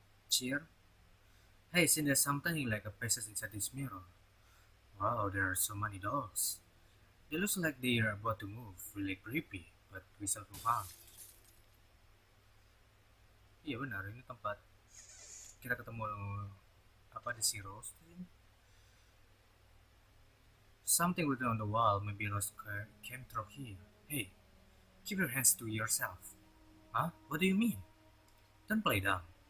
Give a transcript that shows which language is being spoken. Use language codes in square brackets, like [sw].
[en] Cheer? Hey, since there's something like a faces inside this mirror. Wow, there are so many dolls. They look like they are about to move, really creepy, but we shall move on. [id] Iya benar, ini tempat kita ketemu apa di si Rose. [en] Something written on the wall, maybe Rose came through here. Hey, keep your hands to yourself. Huh? What do you mean? Don't play dumb.